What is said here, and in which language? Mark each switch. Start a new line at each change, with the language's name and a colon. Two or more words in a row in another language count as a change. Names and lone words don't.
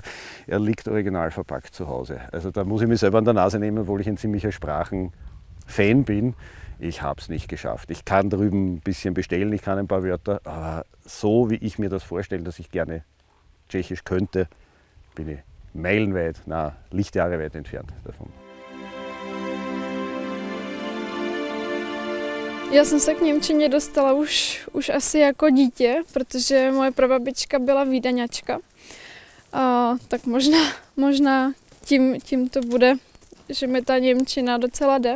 German: Er liegt original verpackt zu Hause. Also da muss ich mich selber an der Nase nehmen, obwohl ich ein ziemlicher Sprachenfan bin. Ich habe es nicht geschafft. Ich kann drüben ein bisschen bestellen, ich kann ein paar Wörter, aber so wie ich mir das vorstelle, dass ich gerne Tschechisch könnte, bin ich meilenweit, Lichtjahre weit entfernt davon.
Czech: Já jsem se k němčině dostala už asi jako dítě, protože moje prababička byla vídaňačka. Tak možná tím to bude, že mi ta němčina docela jde.